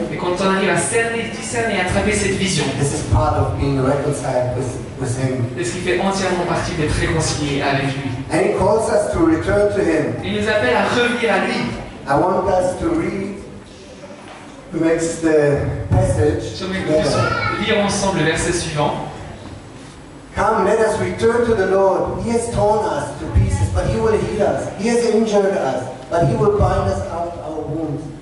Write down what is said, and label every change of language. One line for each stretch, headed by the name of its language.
French: Et quand on arrive à discerner et attraper cette vision,
English: this is part of being reconciled with him.
French: c'est ce qui fait entièrement partie d'être réconcilié avec lui.
English: And he calls us to return to him.
French: Il nous appelle à revenir à lui.
English: I want us to read the next passage.
French: J'aimerais que nous puissions lire ensemble le verset suivant.
English: Come, let us return to the Lord. He has torn us to pieces, but he will heal us. He has injured us, but he will bind us up our wounds.